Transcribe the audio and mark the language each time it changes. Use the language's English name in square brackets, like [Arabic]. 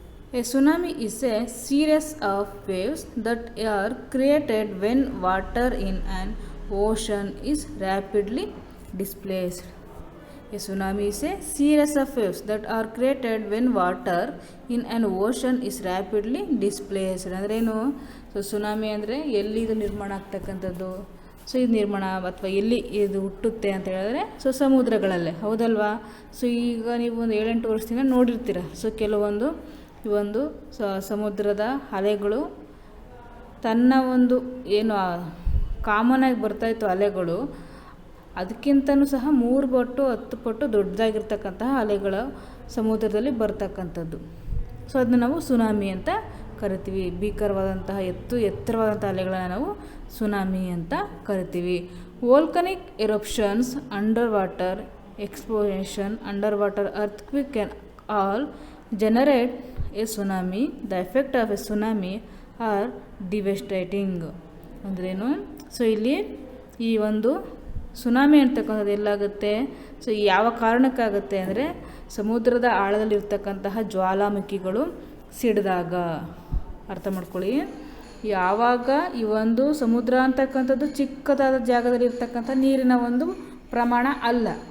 [English] A tsunami is a series of waves that are created when water in an ocean is rapidly displaced. A tsunami is a series of waves that are created when water in an ocean is rapidly displaced. [Kannada] ಅಂದ್ರೇನು, so tsunami ಅಂದರೆ ಎಲ್ಲಿ ಇದು ನಿರ್ಮಾಣ ಆಗ್ತಕ್ಕಂಥದ್ದು. So ಇದು ನಿರ್ಮಾಣ ಅಥವಾ ಎಲ್ಲಿ ಇದು ಹುಟ್ಟುತ್ತೆ ಅಂತ ಹೇಳಿದ್ರೆ, ಸೊ ಸಮುದ್ರಗಳಲ್ಲೇ, ಹೌದಲ್ವಾ. ಸೊ ಈಗ ನೀವು ಒಂದು 7-8 ವರ್ಷದಿಂದ ನೋಡಿರ್ತೀರ. ಸೊ ಕೆಲವೊಂದು ಈ ಒಂದು ಸಮುದ್ರದ ಅಲೆಗಳು ತನ್ನ ಒಂದು ಏನು ಕಾಮನಾಗಿ ಬರ್ತಾಯಿತ್ತು ಅಲೆಗಳು, ಅದಕ್ಕಿಂತನೂ ಸಹ 3 ಪಟ್ಟು 10 ಪಟ್ಟು ದೊಡ್ಡದಾಗಿರ್ತಕ್ಕಂತಹ ಅಲೆಗಳು ಸಮುದ್ರದಲ್ಲಿ ಬರ್ತಕ್ಕಂಥದ್ದು. ಸೊ ಅದನ್ನ ನಾವು ಸುನಾಮಿ ಅಂತ ಕರಿತೀವಿ. ಭೀಕರವಾದಂತಹ ಎತ್ತರವಾದಂಥ ಅಲೆಗಳನ್ನು ನಾವು ಸುನಾಮಿ ಅಂತ ಕರಿತೀವಿ. [English] Volcanic eruptions, under water explosion, under water earthquake can all generate a tsunami. The effect of a tsunami are devastating. [Kannada] ಅಂದ್ರೇನು, ಸೊ ಇಲ್ಲಿ ಈ ಒಂದು ಸುನಾಮಿ ಅಂತಕ್ಕಂಥದ್ದು ಎಲ್ಲಾಗುತ್ತೆ, ಸೊ ಯಾವ ಕಾರಣಕ್ಕಾಗುತ್ತೆ ಅಂದರೆ ಸಮುದ್ರದ ಆಳದಲ್ಲಿರ್ತಕ್ಕಂತಹ ಜ್ವಾಲಾಮುಖಿಗಳು ಸಿಡಿದಾಗ. ಅರ್ಥ ಮಾಡ್ಕೊಳ್ಳಿ, ಯಾವಾಗ ಈ ಒಂದು ಸಮುದ್ರ ಅಂತಕ್ಕಂಥದ್ದು ಚಿಕ್ಕದಾದ ಜಾಗದಲ್ಲಿ ಇರ್ತಕ್ಕಂಥ ನೀರಿನ ಒಂದು ಪ್ರಮಾಣ ಅಲ್ಲ.